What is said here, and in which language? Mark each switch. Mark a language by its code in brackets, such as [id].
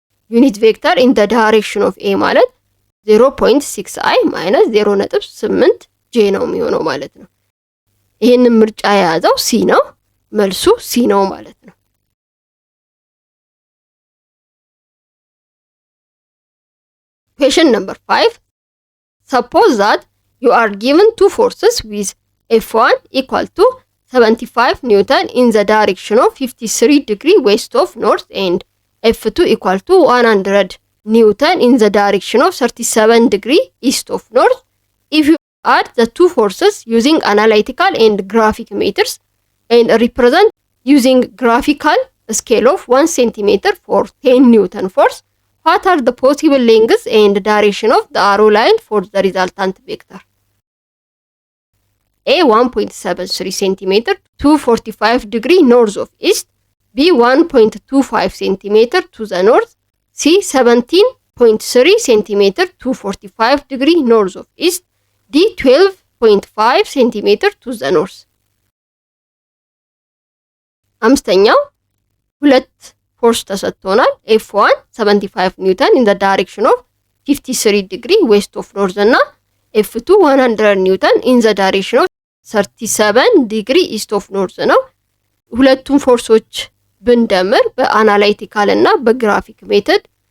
[en] ዩኒት ቬክተር ኢን ዘ ዳይሬክሽን ኦፍ ኤ [am] ማለት 0.6i minus 0.8j ነው የሚሆነው ማለት ነው። ይሄንን ምርጫ የያዘው ሲ ነው። መልሱ ሲ ነው ማለት ነው። [en] Question number 5. Suppose that you are given two forces with F1 equal to 75 Newton in the direction of 53 degree west of north and F2 equal to 100 Newton in the direction of 37 degree east of north. If you add the two forces using analytical and graphic methods and represent using graphical scale of 1 cm for 10 Newton force, what are the possible lengths and direction of the arrow line for the resultant vector? A 1.73 cm to 45 degree north of east, B 1.25 cm to the north, C 17.3 cm to 45 degree north of east, D 12 0.5 ሴንቲሜትር ቱ ዘ ኖርዝ። [am] አምስተኛው ሁለት ፎርስ ተሰጥቶናል። F1 75 ኒውተን ኢን ዘ ዳይሬክሽን ኦፍ 53 ዲግሪ ዌስት ኦፍ ኖርዝ እና F2 100 ኒውተን ኢን ዘ ዳይሬክሽን ኦፍ 37 ዲግሪ ኢስት ኦፍ ኖርዝ ነው። ሁለቱም ፎርሶች ብንደምር በአናላይቲካል እና በግራፊክ ሜተድ